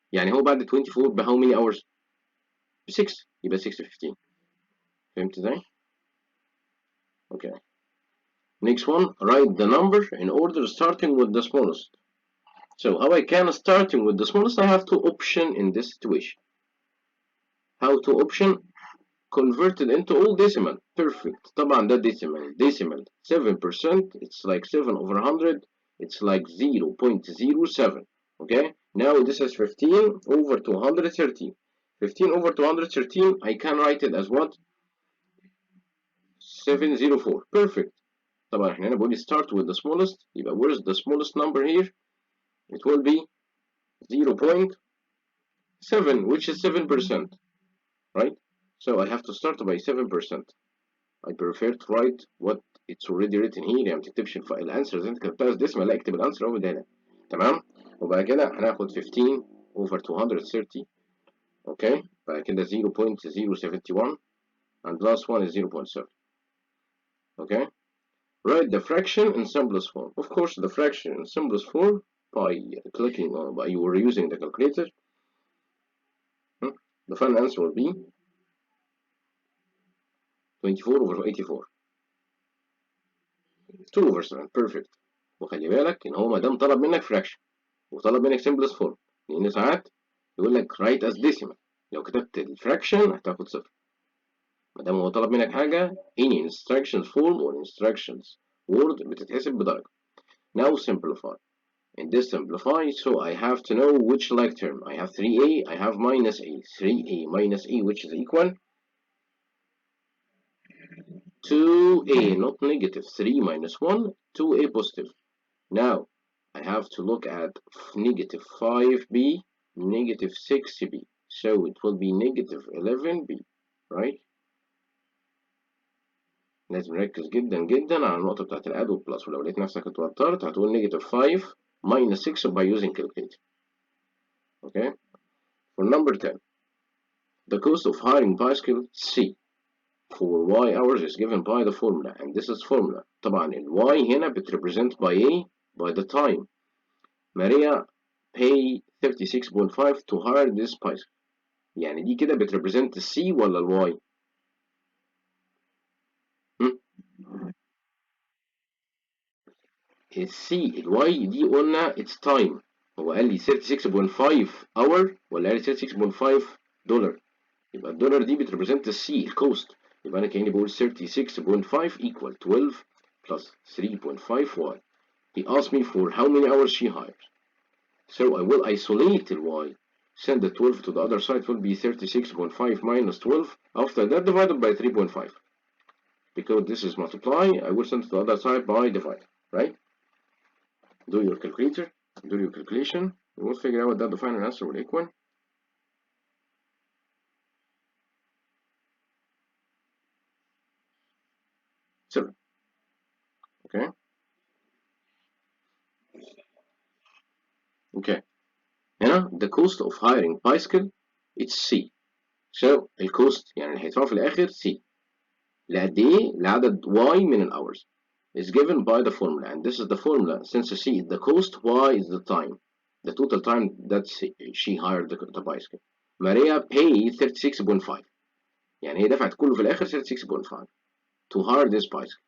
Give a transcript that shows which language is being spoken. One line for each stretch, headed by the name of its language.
Arabic: يعني هو بعد ال 24 ب
English: how many hours؟
Arabic: ب 6. يبقى 6 15. فهمت ازاي؟ اوكي.
English: Next one, write the number in order starting with the smallest. So how I can starting with the smallest? I have two options in this situation. How to option? Converted into all decimal. Perfect.
Arabic: طبعا ده decimal 7%.
English: It's like 7 over 100. It's like 0.07. Okay. Now this is 15 over 213. 15 over 213. I can write it as what? 704. Perfect.
Arabic: طبعا احنا هنا بقول
English: start with the smallest.
Arabic: يبقى
English: where's the smallest number here? It will be 0.7, which is 7%. Right? So I have to start by 7%. I prefer to write what it's already written here.
Arabic: يعني ما تكتبش الانسر زي انت كتبتها ديسمال، لا اكتب الانسر اهو هنا. تمام. وبعد كده هناخد 15 over 230.
English: Okay.
Arabic: بعد كده
English: 0.071 and last one is 0.7. Okay. Write the fraction in simplest form. Of course, the fraction in simplest form by clicking on by you were using the calculator. The final answer will be 24 over 84. 2 over 7. Perfect.
Arabic: وخلي بالك ان هو ما دام طلب منك fraction وطلب منك simplest form، لان ساعات يقول لك write as decimal. لو كتبت الفراكشن هتاخد صفر. ما دام هو طلب منك حاجه
English: any instructions form or instructions word
Arabic: بتتحسب بدرجه.
English: Now simplify. In this simplify, so I have to know which like term. I have 3a, I have minus a. 3a minus a, which is equal 2a, not negative. 3 minus 1, 2a positive. Now I have to look at negative 5b, negative 6b. So it will be negative 11b, right?
Arabic: لازم نركز جدا جدا على النقطة بتاعت الاد والبلس، ولو لقيت نفسك اتوترت هتقول
English: negative 5 minus 6 by using calculator. Okay? For number 10, the cost of hiring bicycle C for y hours is given by the formula, and this is formula.
Arabic: طبعا ال y هنا بتrepresent
English: by a, by the time. Maria pay 36.5 to hire this bicycle.
Arabic: يعني دي كده بتrepresent ال C ولا ال y؟ ال C ال y دي قلنا
English: it's time.
Arabic: هو قال لي 36.5 hour ولا قال لي 36.5 دولار؟ يبقى الدولار دي بتrepresent ال C الكوست. يبقى أنا كأني بقول 36.5
English: equal 12 plus 3.5 y. He asked me for how many hours she hired. So I will isolate the y. Send the 12 to the other side, will be 36.5 minus 12. After that, divided by 3.5. Because this is multiply, I will send to the other side by divide. Right? Do your calculator. Do your calculation. You will figure out that the final answer will equal 7. Okay? Okay.
Arabic: هنا
English: the cost of hiring bicycle it's C.
Arabic: So الكوست يعني اللي هيدفعه في الآخر C. لقد إيه؟ لعدد y من ال hours.
English: Is given by the formula, and this is the formula. Since C is the cost, y is the time. The total time that she hired the bicycle. Maria paid 36.5.
Arabic: يعني هي دفعت كله في الآخر 36.5
English: to hire this bicycle.